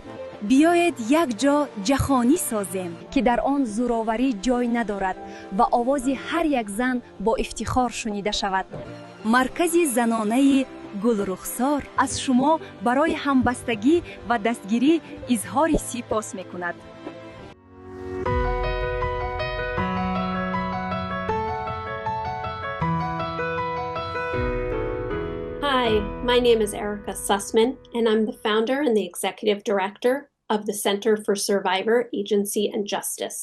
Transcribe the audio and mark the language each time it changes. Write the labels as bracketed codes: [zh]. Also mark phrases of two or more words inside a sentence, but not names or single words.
[tg] биёед як ҷо ҷаҳонӣ созем ки дар он зӯроварӣ ҷой надорад ва овози ҳар як зан бо ифтихор шунида шавад. маркази занонаи гулрухсор аз шумо барои ҳамбастагӣ ва дастгирӣ изҳори сипос мекунад. [en] Hi, my name is Erica Sussman, and I'm the founder and the executive director of the Center for Survivor Agency and Justice.